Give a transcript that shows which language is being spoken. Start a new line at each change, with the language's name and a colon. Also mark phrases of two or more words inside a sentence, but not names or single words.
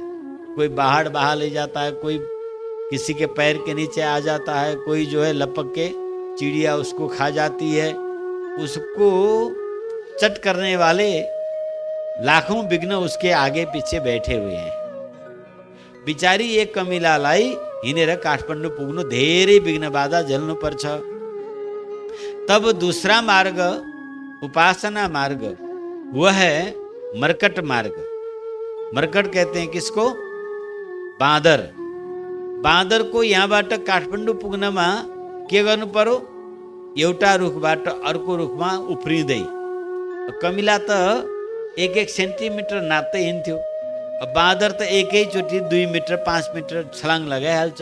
Hindi: कोई बाहर बहा ले जाता है, कोई किसी के पैर के नीचे आ जाता है, कोई जो है लपक के चिड़िया उसको खा जाती है। उसको चट करने वाले लाखों विघ्न उसके आगे पीछे बैठे हुए हैं।
Nepali: बिचारी एक कमिला लाई हिँडेर काठमाडौँ पुग्नु धेरै विघ्न बाधा झेल्नु पर्छ।
Hindi: तब दूसरा मार्ग उपासना मार्ग, वह है मर्कट मार्ग। मर्कट कहते हैं किसको?
Nepali: बाँदर। बाँदर को यहाँबाट काठमाडौँ पुग्नमा के गर्नु पर्यो? एउटा रुखबाट अर्को रुखमा उफ्रिँदै। कमिला त 1-1 सेन्टिमिटर नाप्दै हिँड्थ्यो। बाँदर त एकैचोटि 2 मिटर 5 मिटर छलाङ लगाइहाल्छ।